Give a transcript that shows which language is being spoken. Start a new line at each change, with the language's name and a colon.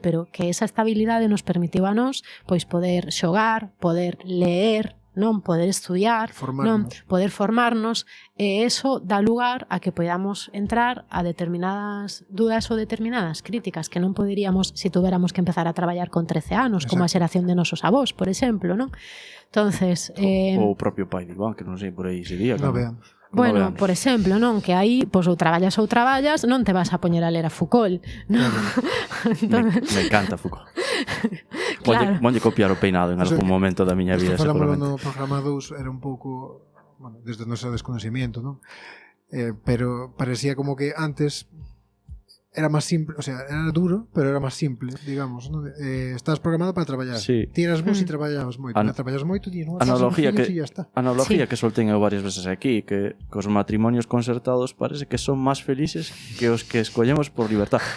Galician: Pero que esa estabilidade nos permitiu a nós pois poder xogar, poder leer, non, poder estudiar, non, poder formarnos, e eso dá lugar a que podamos entrar a determinadas dudas ou determinadas críticas que non poderíamos se tuviéramos que empezar a traballar con 13 anos, como a xeración de nosos avós, por exemplo, non? Entonces, o propio pai de Iván, que non sei por aí sería.
Spanish: No vean.
Galician: Bueno, por exemplo, non, que aí pois ou traballas, non te vas a poñer a ler a Foucault, non?
Spanish: Entonces... me encanta Foucault.
Galician: Claro. Vonlle copiar o peinado en algún momento da miña vida. Falámoslo no programa 2, era un pouco, bueno, desde o noso desconocimiento, non? Pero parecía como que antes era máis simple, o sea, era duro, pero era máis simple, digamos, ¿no? Estás programado para traballar. Sí. Tiras vos e traballabas moito. Traballas moito, días, non? Analogía que soltén eu varias veces aquí, que os matrimonios concertados parece que son máis felices que os que escollemos por libertad.